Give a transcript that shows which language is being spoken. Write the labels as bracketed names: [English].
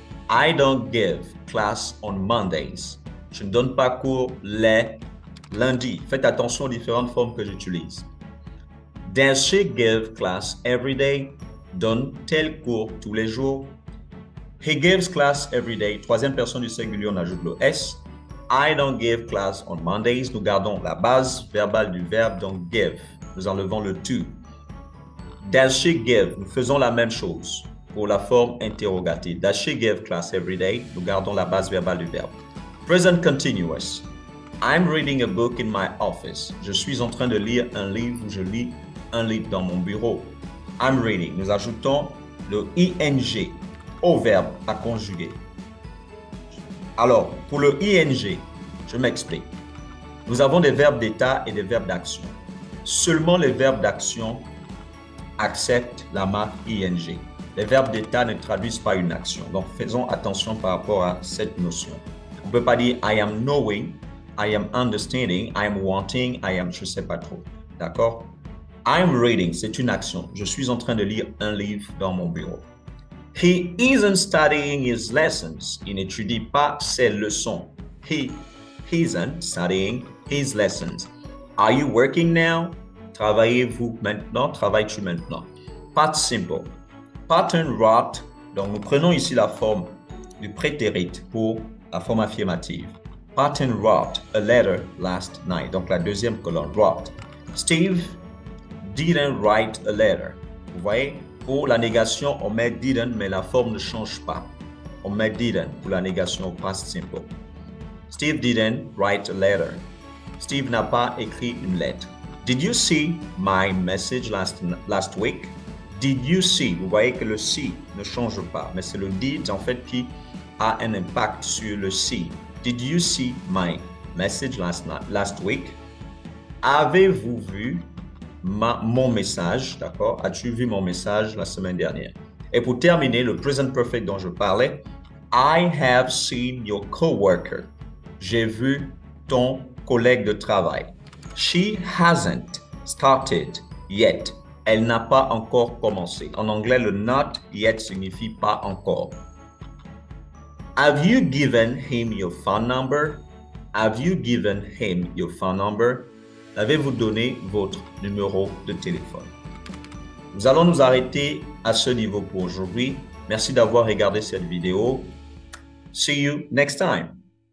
[English] I don't give class on Mondays. [French] Je ne donne pas cours les lundis. Faites attention aux différentes formes que j'utilise. [English] Does she give class every day? [French] Donne-t-elle cours tous les jours? [English] He gives class every day. [French] Troisième personne du singulier, on ajoute le S. [English] I don't give class on Mondays. [French] Nous gardons la base verbale du verbe, donc give. Nous enlevons le to. [English] Does she give? [French] Nous faisons la même chose pour la forme interrogative. [English] Does she give class every day? [French] Nous gardons la base verbale du verbe. [English] Present continuous. I'm reading a book in my office. [French] Je suis en train de lire un livre ou je lis un livre dans mon bureau. [English] I'm reading. [French] Nous ajoutons le ing au verbe à conjuguer. Alors, pour le ing, je m'explique. Nous avons des verbes d'état et des verbes d'action. Seulement les verbes d'action acceptent la marque ing. Les verbes d'état ne traduisent pas une action. Donc, faisons attention par rapport à cette notion. On ne peut pas dire [English] I am knowing, I am [French] understanding, I am wanting, I am, je ne sais pas trop. D'accord? [English] I am reading, [French] c'est une action. Je suis en train de lire un livre dans mon bureau. [English] He isn't studying his lessons. [French] Il n'étudie pas ses leçons. [English] He isn't studying his lessons. Are you working now? [French] Travaillez-vous maintenant? Travailles-tu maintenant? [English] Past simple. [French] Pattern rot. Donc, nous prenons ici la forme du prétérit pour la forme affirmative. [English] Martin wrote a letter last night. [French] Donc, la deuxième colonne, wrote. [English] Steve didn't write a letter. [French] Vous voyez, pour la négation, on met didn't, mais la forme ne change pas. On met didn't pour la négation au past simple. [English] Steve didn't write a letter. [French] Steve n'a pas écrit une lettre. [English] Did you see my message last week? Did you see? [French] Vous voyez que le see ne change pas, mais c'est le did en fait qui a un impact sur le see. [English] Did you see my message last week? [French] Avez-vous vu mon message, d'accord? As-tu vu mon message la semaine dernière? Et pour terminer, le present perfect dont je parlais, [English] I have seen your coworker. [French] J'ai vu ton collègue de travail. [English] She hasn't started yet. [French] Elle n'a pas encore commencé. En anglais, le not yet signifie pas encore. [English] Have you given him your phone number? Have you given him your phone number? [French] Avez-vous donné votre numéro de téléphone? Nous allons nous arrêter à ce niveau pour aujourd'hui. Merci d'avoir regardé cette vidéo. [English] See you next time.